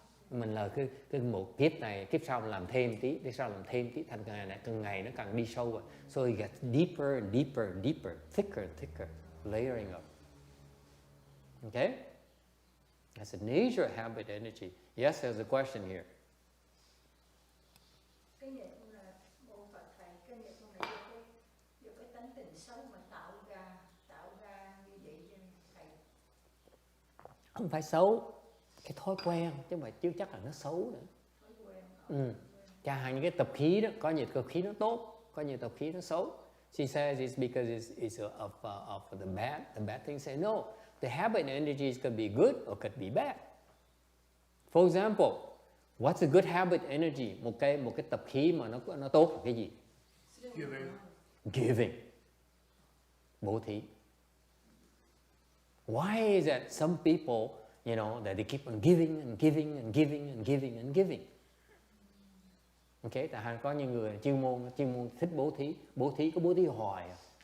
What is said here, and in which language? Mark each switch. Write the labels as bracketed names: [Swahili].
[Vietnamese] Mình là cái một kiếp này, kiếp sau mình làm thêm tí, kiếp sau làm thêm tí, thành càng ngày nó càng đi sâu rồi. [English] So it gets deeper and deeper and deeper, thicker and thicker, layering up. Okay? That's a nature habit energy. Yes, there's a question here. [Vietnamese] Cái nghiệp là bộ Phật thầy, cái nghiệp là do cái tánh tình xấu mà tạo ra như vậy cho thầy. Không phải xấu, cái thói quen chứ mà chưa chắc là nó xấu nữa. Thói quen. Chẳng hạn những cái tập khí đó, có nhiều tập khí nó tốt, có nhiều tập khí nó xấu. [English] She says it's because it's of the bad things. Say no, the habit energies could be good or could be bad. For example, what's a good habit energy? [Vietnamese] Một cái tập khí mà nó tốt là cái gì? Giving. Bố thí. [English] Why is that some people, you know, that they keep on giving and giving and giving and giving and giving? [Vietnamese] Okay, tại có những người chuyên môn thích bố thí có bố thí hoài à.